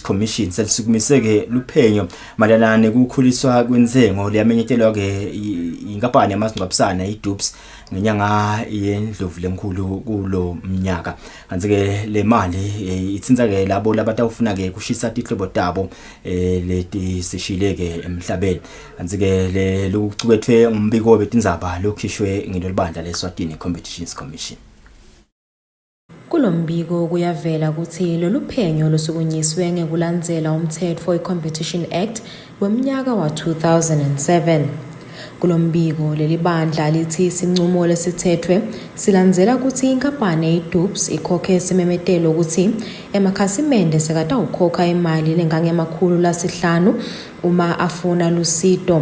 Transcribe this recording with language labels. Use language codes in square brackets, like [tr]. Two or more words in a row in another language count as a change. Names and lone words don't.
[ss] Commission selisukumiseke luphenyo malana nekukhuliswa kwenzengo liyamenyetelwa ke inkampani yamasingcwabisana iDUBS ngenyanga yendlovu lemkhulu kulo mnyaka kanti ke le mali itsinza ke labo labatawufuna ke kushisa tihlobo tabo leti sishileke emhlabeni kanti ke le lokucukethwe umbiko betindzaba lokhishwe ngilobandla leSwatini Competitions Commission. Kulombiko kuyavela ukuthi lolu phenyo lusukunyiswe ngekulandzela umthetho we-Competition Act wemnyaka wa 2007. Kulombiko leli bandla lithi sinqumo lesithethwe silandzela ukuthi inkampani iDUBS ikhokhe isimemetelo ukuthi emakhasimende sekatawukhokha imali lengangemakhulu uma afuna lusido.